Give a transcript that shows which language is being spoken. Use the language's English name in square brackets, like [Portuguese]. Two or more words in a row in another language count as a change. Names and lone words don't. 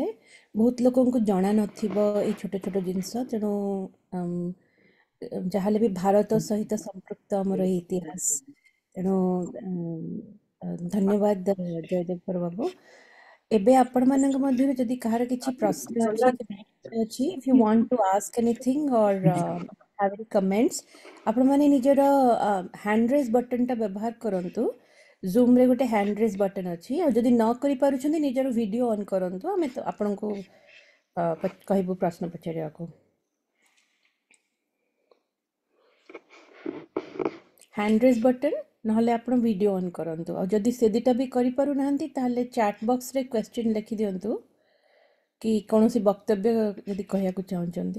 [Odia] ବହୁତ ଲୋକଙ୍କୁ ଜଣା ନଥିବ ଏଇ ଛୋଟ ଛୋଟ ଜିନିଷ, ତେଣୁ ଯାହାହେଲେ ବି ଭାରତ ସହିତ ସମ୍ପୃକ୍ତ ଆମର ଏଇ ଇତିହାସ, ତେଣୁ ଧନ୍ୟବାଦ ଜୟଦେବ ବାବୁ। ଏବେ ଆପଣମାନଙ୍କ ମଧ୍ୟରୁ ଯଦି କାହାର କିଛି ପ୍ରଶ୍ନ ଅଛି ଅଛି, [English] if you want to ask anything or have any comments, [Odia] ଆପଣମାନେ ନିଜର [English] hand raise buttonଟା [Odia] ବ୍ୟବହାର କରନ୍ତୁ। ଜୁମ୍ରେ ଗୋଟେ [English] hand raise button [Odia] ଅଛି, ଆଉ ଯଦି ନ କରିପାରୁଛନ୍ତି ନିଜର [English] video on [Odia] କରନ୍ତୁ, ଆମେ ଆପଣଙ୍କୁ କହିବୁ ପ୍ରଶ୍ନ ପଚାରିବାକୁ। [English] hand raise button [Odia] ନହେଲେ ଆପଣ [English] video on [Odia] କରନ୍ତୁ, ଆଉ ଯଦି ସେ ଦୁଇଟା ବି କରିପାରୁନାହାନ୍ତି ତାହେଲେ [English] chat boxରେ [Odia] କ୍ୱେଶ୍ଚିନ୍ ଲେଖିଦିଅନ୍ତୁ କି କୌଣସି ବକ୍ତବ୍ୟ ଯଦି କହିବାକୁ ଚାହୁଁଛନ୍ତି।